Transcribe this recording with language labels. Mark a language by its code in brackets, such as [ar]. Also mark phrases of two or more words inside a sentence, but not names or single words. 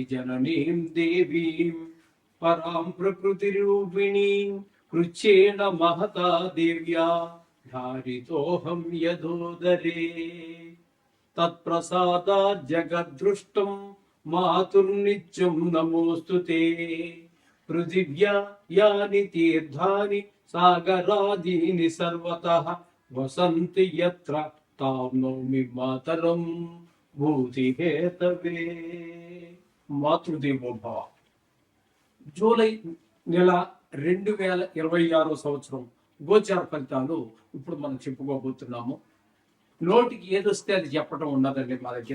[sa] जननीं देवीं परां प्रकृतिरूपिणीं कृच्छेन महता देव्या धारितोऽहं यदोदरे तत्प्रसादात् जगद्दृष्टं मातुर्नित्यं नमोऽस्तु ते पृथिव्या यानि तीर्थानि सागरादीनि सर्वतः वसन्ति यत्र तां नौमि मातरं భూతిహేతవే. మాతృదేవోభవ. [te] జూలై నెల 2026 సంవత్సరం గోచార ఫలితాలు ఇప్పుడు మనం చెప్పుకోబోతున్నాము. నోటికి ఏదొస్తే అది చెప్పడం ఉండదండి మా దగ్గర.